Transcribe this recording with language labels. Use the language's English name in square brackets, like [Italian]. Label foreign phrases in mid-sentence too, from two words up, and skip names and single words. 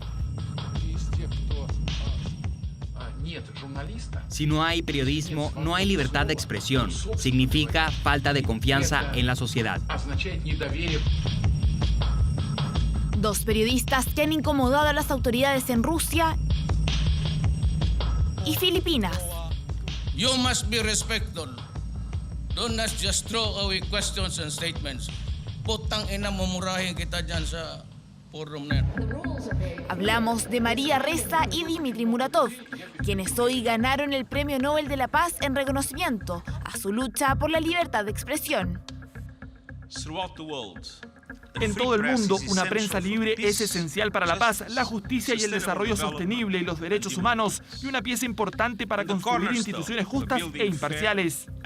[Spanish] Si no hay periodismo, no hay libertad de expresión. Significa falta de confianza en la sociedad. 2 periodistas que han incomodado a las autoridades en Rusia y Filipinas. [English] You must be respectful. Do not just throw away questions and statements. [Filipino] Putang ina mumurahin kita dyan sa forum na. [Spanish] Hablamos de María Ressa y Dmitry Muratov, quienes hoy ganaron el Premio Nobel de la Paz en reconocimiento a su lucha por la libertad de expresión. En todo el mundo, una prensa libre es esencial para la paz, la justicia y el desarrollo sostenible y los derechos humanos, y una pieza importante para construir instituciones justas e imparciales.